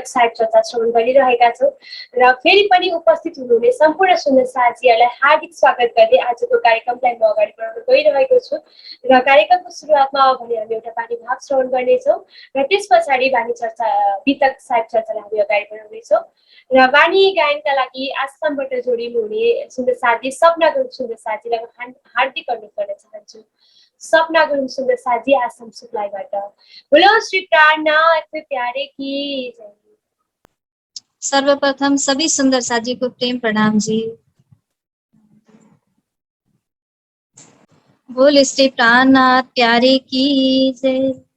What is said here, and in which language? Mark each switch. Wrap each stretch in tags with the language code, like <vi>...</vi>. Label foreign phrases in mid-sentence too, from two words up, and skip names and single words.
<ne>साहिब चर्चा श्रवण गरिरहेका छौँ र फेरि पनि उपस्थित हुनुहुने सम्पूर्ण सुन्ने साथीहरूलाई हार्दिक स्वागत गर्दै आजको कार्यक्रमलाई म अगाडि बढाउन गइरहेको छु र कार्यक्रमको सुरुवातमा भने हामी एउटा बानी भाव श्रवण गर्नेछौँ र त्यस पछाडि बानी चर्चा वितक साहिब चर्चालाई हामी अगाडि बढाउनेछौँ र बानी गायनका लागि आसामबाट जोडिनु हुने सुन्दर साथी सपना गुरुङ सुन्दर साथीलाई म हार्दिक अनुरोध गर्न चाहन्छु। सपना गुरुङ सुन्दर साथी आसाम सुप्लाईबाट।</ne> <hi>बोलो श्री प्राणनाथ प्यारे की जय। सर्वप्रथम सभी सुंदर साथी को प्रेम प्रणाम जी। बोल श्री प्राणनाथ प्यारे की जय।</hi>